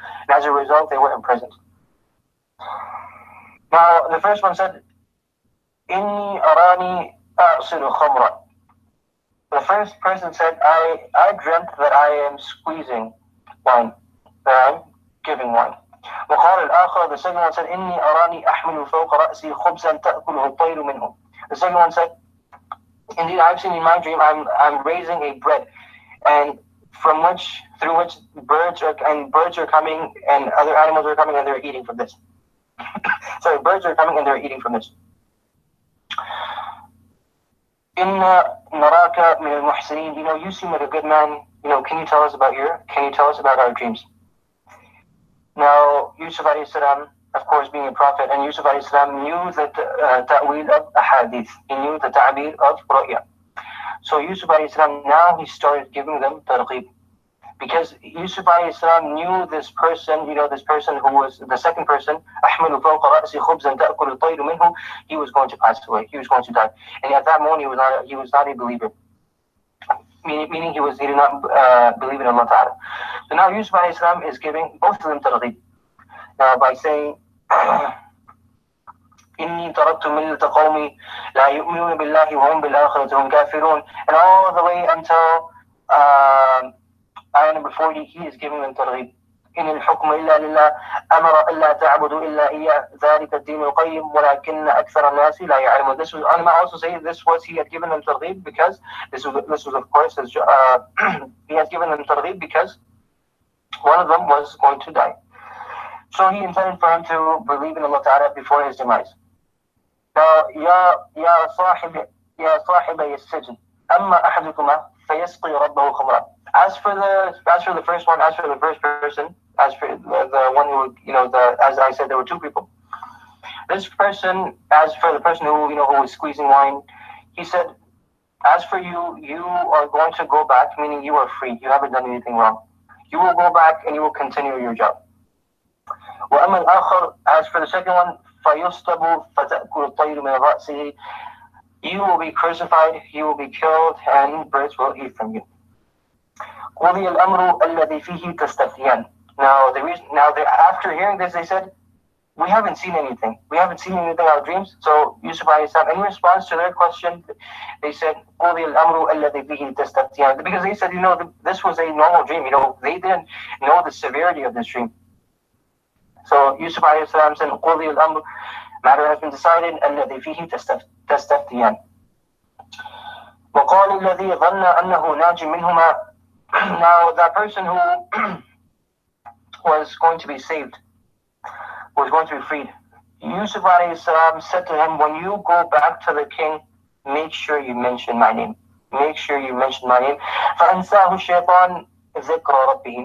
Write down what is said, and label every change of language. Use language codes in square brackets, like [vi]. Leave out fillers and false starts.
[en] And as a result, they were imprisoned. Now, the first one said, [ar] Inni arani a'silu khamra. [en] The first person said, I dreamt that I am squeezing wine, that I'm giving wine. [ar] وقال الآخر, [en] the second one said, [ar] إني أراني أحمل فوق رأسي خبزا تأكله الطير منه. [en] The second one said, indeed, I've seen in my dream, I'm raising a bread, and through which birds are coming, and other animals are coming, and they're eating from this. Sorry, birds are coming and they're eating from this. [ar] Inna naraka min al-muhsinin. [en] You seem like a good man. Can you tell us about our dreams? Now, Yusuf alayhi salam, of course, being a prophet, and Yusuf alayhi salam knew the ta'wil of ahadith. He knew the ta'bir of ru'ya. So Yusuf alayhi salam, now he started giving them targhib. Because Yusuf alayhi salam knew this person, this person who was the second person, [ar] أحمل فوق رأسي خبزا تأكل الطير منه, [en] he was going to pass away. He was going to die. And at that moment, he was not a believer. Meaning he did not believe in Allah Ta'ala. So now Yusuf alayhi salam is giving both of them targhib. By saying, [ar] إِنِّي تَرَكْتُ مِلَّةَ قَوْمِي لَا يُؤْمِنُونَ بِاللَّهِ وَهُمْ بِالْآخِرَةِ هُمْ كَافِرُونَ. [en] And all the way until ayah number 40, he is giving them targhib. [ar] إن الحكم إلا لله أمر ألا تعبدوا إلا إياه ذلك الدين القيم ولكن أكثر الناس لا يعلمون. [en] This was, ulama also say he had given them targhib because this was of course he has given them targhib because one of them was going to die. So he intended for him to believe in Allah Ta'ala before his demise. Now, [ar] Ya Sahib يا صاحبي السجن أما أحدكما فيسقي ربه خمرا. [en] As for the first one, as for the first person, as for the one who, as I said, there were two people. This person, as for the person who was squeezing wine, he said, as for you, you are going to go back, meaning you are free. You haven't done anything wrong. You will go back and you will continue your job. [ar] وأما الآخر, [en] as for the second one, [ar] فيصلب فتأكل الطير من رأسه. [en] You will be crucified, you will be killed, and birds will eat from you. [ar] قضي الأمر الذي فيه تستفتيان. [en] Now, after hearing this, they said, we haven't seen anything. We haven't seen anything in our dreams. So Yusuf alayhi salam, in response to their question, they said, [ar] قضي الأمر الذي فيه تستفتيان. [en] Because they said, this was a normal dream. They didn't know the severity of this dream. So Yusuf alayhi salam said, [ar] قضي الأمر, [en] matter has been decided, [ar] الذي فيه تستفتيان. وقال الذي ظن أنه ناج منهما. [en] Now that person who was going to be saved, was going to be freed, Yusuf alayhi salam said to him, when you go back to the king, make sure you mention my name. Make sure you mention my name. [ar] فأنساه الشيطان ذكر ربه.